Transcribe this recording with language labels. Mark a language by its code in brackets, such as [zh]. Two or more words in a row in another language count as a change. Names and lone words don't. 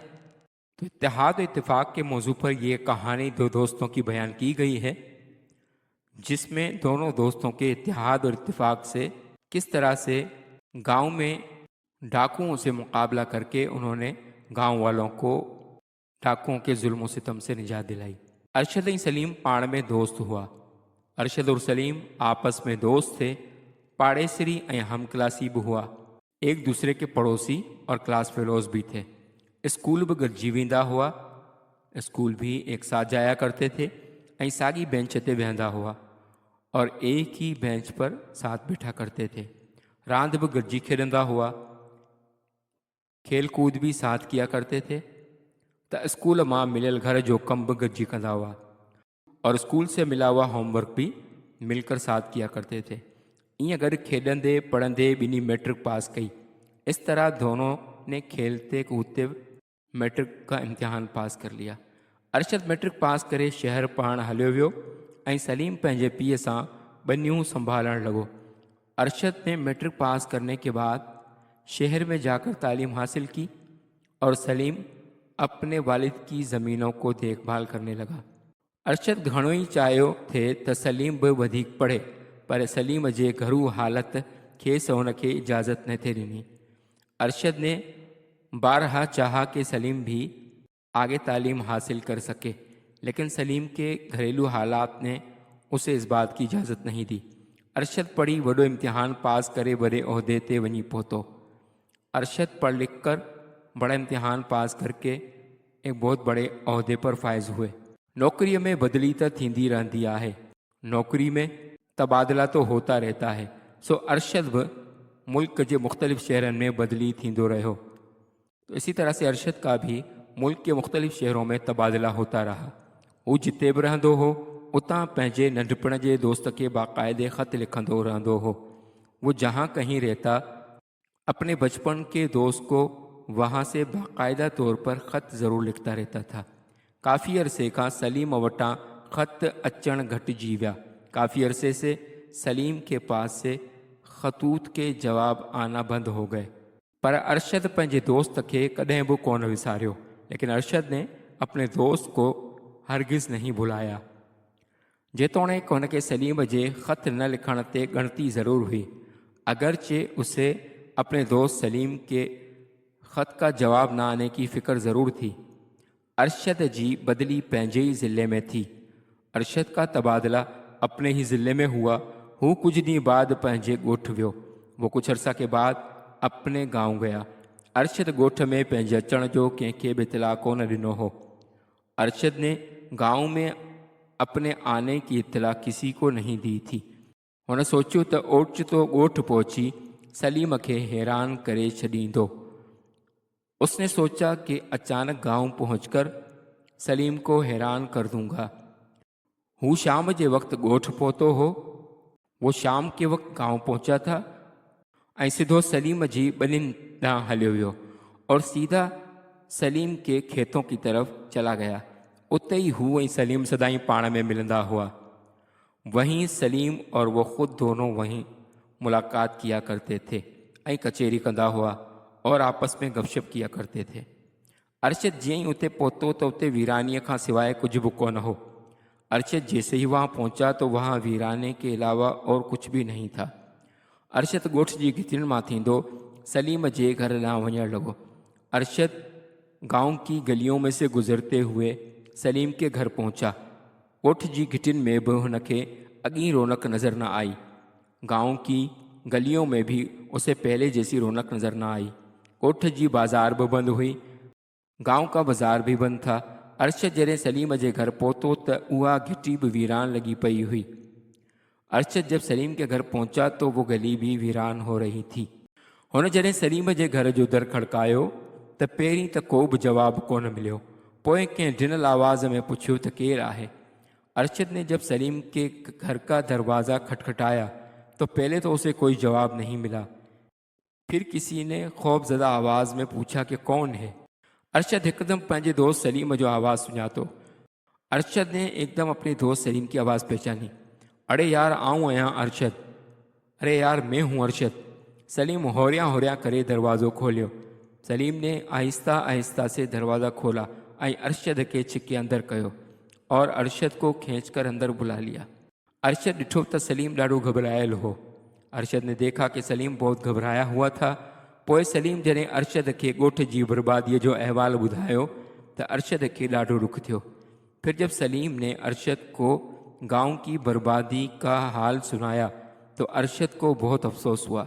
[ur] تو اتحاد اور اتفاق کے موضوع پر یہ کہانی دو دوستوں کی بیان کی گئی ہے، جس میں دونوں دوستوں کے اتحاد اور اتفاق سے کس طرح سے گاؤں میں ڈاکوؤں سے مقابلہ کرکے انہوں نے گاؤں والوں کو ڈاکوؤں کے ظلم اور ستم سے نجات دلائی. [sd] अरशद और सलीम पाड़ में दोस्त हुआ। [ur] ارشد اور سلیم آپس میں دوست تھے, [sd] पाड़ेसरी ऐं हम क्लासी भी हुआ, [ur] ایک دوسرے کے پڑوسی اور کلاس فیلوز بھی تھے. [sd] स्कूल भी गॾिजी वेंदा हुआ, [ur] اسکول بھی ایک ساتھ جایا کرتے تھے [sd] ऐं साॻी बेंच ते वेहंदा हुआ [ur] اور ایک ہی بینچ پر ساتھ بیٹھا کرتے تھے. [sd] रांद भी गॾिजी खेॾंदा हुआ, [ur] کھیل کود بھی ساتھ کیا کرتے تھے. [sd] त स्कूल मां मिलियल घर जो कम भी गॾिजी कंदा हुआ [ur] اور اسکول سے ملا ہوا ہوم ورک بھی مل کر ساتھ کیا کرتے تھے. [sd] ईअं गॾु खेॾंदे पढ़ंदे ॿिन्ही मैट्रिक पास कई। [ur] اس طرح دونوں نے کھیلتے کودتے میٹرک کا امتحان پاس کر لیا. [sd] अरशद मैट्रिक पास करे शहर पढ़णु हलियो वियो ऐं सलीम पंहिंजे पीउ सां ॿनियूं संभालण लॻो। [ur] ارشد نے میٹرک پاس کرنے کے بعد شہر میں جا کر تعلیم حاصل کی اور سلیم اپنے والد کی زمینوں کو دیکھ بھال کرنے لگا. [sd] अरशद घणो ई चाहियो थे त सलीम बि वधीक पढ़े, पर सलीम जे घरू हालत खेसि हुनखे इजाज़त न थे ॾिनी। [ur] ارشد نے بارہا چاہا کہ سلیم بھی آگے تعلیم حاصل کر سکے، لیکن سلیم کے گھریلو حالات نے اسے اس بات کی اجازت نہیں دی. [sd] अरशद पढ़ी, वॾो इम्तिहान पास करे वॾे उहदे ते वञी पहुतो। [ur] ارشد پڑھ لکھ کر بڑا امتحان پاس کر کے ایک بہت بڑے عہدے پر فائز ہوئے. [sd] नौकरी में बदली तो थींदी रहंदी आहे, [ur] نوکری میں تبادلہ تو ہوتا رہتا ہے. [sd] सो अरशद भी मुल्क के मुख्तलिफ शहरन में बदली थींदो रहो। [ur] تو اسی طرح سے ارشد کا بھی ملک کے مختلف شہروں میں تبادلہ ہوتا رہا. [sd] वो जिते भी रहंदो हो उतां पंहिंजे नंढपण जे दोस्त के बाकायदे ख़त लिखंदो रहंदो हो। [ur] وہ جہاں کہیں رہتا اپنے بچپن کے دوست کو وہاں سے باقاعدہ طور پر خط ضرور لکھتا رہتا تھا. [sd] काफ़ी अरसे खां सलीम वटां ख़त अचण घटिजी विया। [ur] کافی عرصے سے سلیم کے پاس سے خطوط کے جواب آنا بند ہو گئے, [sd] पर अरशद पंहिंजे दोस्त के कॾहिं भी कोन विसारियो। [ur] لیکن ارشد نے اپنے دوست کو ہرگز نہیں بھلایا. [sd] जेतोणीकि हुनखे सलीम जे ख़त न लिखण ते ॻणती ज़रूर हुई, [ur] اگرچہ اسے اپنے دوست سلیم کے خط کا جواب نہ آنے کی فکر ضرور تھی. [sd] अरशद जी बदली पंहिंजे ही ज़िले में थी। [ur] ارشد کا تبادلہ اپنے ہی ضلعے میں ہوا. [sd] हू कुछ ॾींहं बाद पंहिंजे ॻोठ वियो। [ur] وہ کچھ عرصہ کے بعد اپنے گاؤں گیا. [sd] अरशद ॻोठ में पंहिंजे अचण जो कंहिंखे बि इतला कोन ॾिनो हो। [ur] ارشد نے گاؤں میں اپنے آنے کی اطلاع کسی کو نہیں دی تھی. [sd] हुन सोचियो त ओचितो ॻोठ पहुची सलीम खे हैरान करे छॾींदो। [ur] اس نے سوچا کہ اچانک گاؤں پہنچ کر سلیم کو حیران کر دوں گا. [sd] हूँ शाम के वक्त ॻोठ पहुतो हो। [ur] وہ شام کے وقت گاؤں پہنچا تھا [sd] ऐं सीधो सलीम जी ॿनिन ॾांहुं हलियो वियो [ur] اور سیدھا سلیم کے کھیتوں کی طرف چلا گیا. [sd] उते ही हू ऐं सलीम सदाई पाण में मिलंदा हुआ। [ur] وہیں سلیم اور وہ خود دونوں وہیں ملاقات کیا کرتے تھے [sd] ऐं कचेरी कंदा हुआ [ur] اور آپس میں گپ شپ کیا کرتے تھے. [sd] अरशद जीअं ही उते पहुतो तो उते वीरानीअ खां सिवाय कुछ भी कोन हो। [ur] ارشد جیسے ہی وہاں پہنچا تو وہاں ویرانے کے علاوہ اور کچھ بھی نہیں تھا. [sd] अरशद ॻोठ जी घितियुनि मां थींदो सलीम जे घर ॾांहुं वञण लॻो। [ur] ارشد گاؤں کی گلیوں میں سے گزرتے ہوئے سلیم کے گھر پہنچا. [sd] ॻोठ जी घिटिन में भी हुनखे अॻी रौनक नज़र न आई। [ur] گاؤں کی گلیوں میں بھی اسے پہلے جیسی رونق نظر نہ آئی. [sd] ॻोठ जी बाज़ार भी बंद हुई। [ur] گاؤں کا بازار بھی بند تھا. [sd] अरशद जॾहिं सलीम जे घर पहुतो त उहा घिटी भी वीरान लगी पई हुई। [ur] ارشد جب سلیم کے گھر پہنچا تو وہ گلی بھی ویران ہو رہی تھی. [sd] हुन जॾहिं सलीम जे घर जो दर खड़कायो त पहिरीं त को बि जवाबु कोन मिलियो। पोइ कंहिं ढिनल आवाज़ में पुछियो त केरु आहे। [ur] ارشد نے جب سلیم کے گھر کا دروازہ کھٹکھٹایا تو پہلے تو اسے کوئی جواب نہیں ملا. پھر کسی نے خوفزدہ آواز میں پوچھا کہ کون ہے. [sd] अरशद एकदम पंहिंजे दोस्त सलीम जो आवाज़ सुञातो। [ur] ارشد نے ایکدم اپنے دوست سلیم کی آواز پہچانی. [sd] अरे यार आऊँ आहियां अरशद। [ur] ارے یار میں ہوں ارشد. [sd] सलीम होरिया होरिया करे दरवाज़ो खोलियो। [ur] سلیم نے آہستہ آہستہ سے دروازہ کھولا [sd] और अरशद के छिके अंदर कयो [ur] اور ارشد کو کھینچ کر اندر بلا لیا. [sd] अरशद ॾिठो त सलीम ॾाढो घबरायल हो। [ur] ارشد نے دیکھا کہ سلیم بہت گھبرایا ہوا تھا. [sd] पोइ सलीम जॾहिं अरशद के ॻोठ जी बर्बादीअ जो अहवाल ॿुधायो त अरशद के ॾाढो दुख थियो। [ur] پھر جب سلیم نے ارشد کو گاؤں کی بربادی کا حال سنایا تو ارشد کو بہت افسوس ہوا.